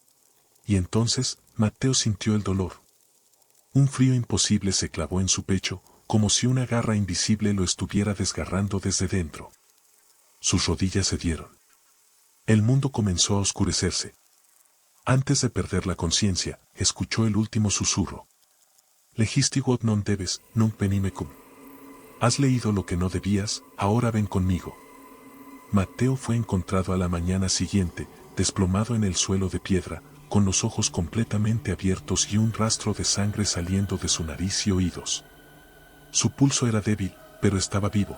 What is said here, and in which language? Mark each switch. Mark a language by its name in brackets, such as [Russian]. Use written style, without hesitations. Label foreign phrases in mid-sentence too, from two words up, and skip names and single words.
[Spanish] Y entonces, Matteo sintió el dolor. Un frío imposible se clavó en su pecho, como si una garra invisible lo estuviera desgarrando desde dentro. Sus rodillas cedieron. El mundo comenzó a oscurecerse. Antes de perder la conciencia, escuchó el último susurro. [Latin] Legisti quod non debes, nunc venime cum. [Spanish] Has leído lo que no debías, ahora ven conmigo. Matteo fue encontrado a la mañana siguiente, desplomado en el suelo de piedra, con los ojos completamente abiertos y un rastro de sangre saliendo de su nariz y oídos. Su pulso era débil, pero estaba vivo.